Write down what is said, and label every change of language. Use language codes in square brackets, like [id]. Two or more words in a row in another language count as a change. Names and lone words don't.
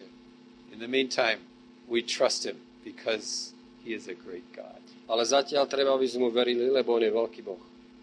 [en] In the meantime, we trust him because he is a great God. [sk] Ale zatiaľ treba, aby sme mu verili, lebo on je veľký Boh.